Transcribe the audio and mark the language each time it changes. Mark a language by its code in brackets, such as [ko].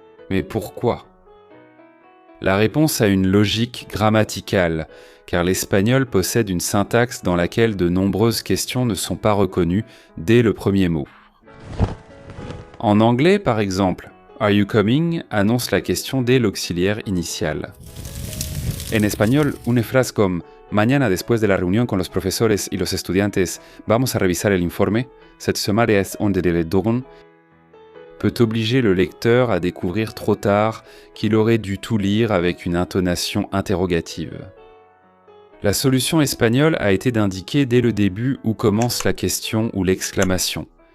[fr] Mais pourquoi ? La réponse a une logique grammaticale, car l'espagnol possède une syntaxe dans laquelle de nombreuses questions ne sont pas reconnues dès le premier mot. En anglais, par exemple, « [en] Are you coming ?» [fr] annonce la question dès l'auxiliaire initial. En espagnol, une phrase comme [es] « Mañana después de la reunión con los profesores y los estudiantes, vamos a revisar el informe. [fr] Cette semaine est on de don » peut obliger le lecteur à découvrir trop tard qu'il aurait dû tout lire avec une intonation interrogative. La solution espagnole a été d'indiquer dès le début où commence la question ou l'exclamation.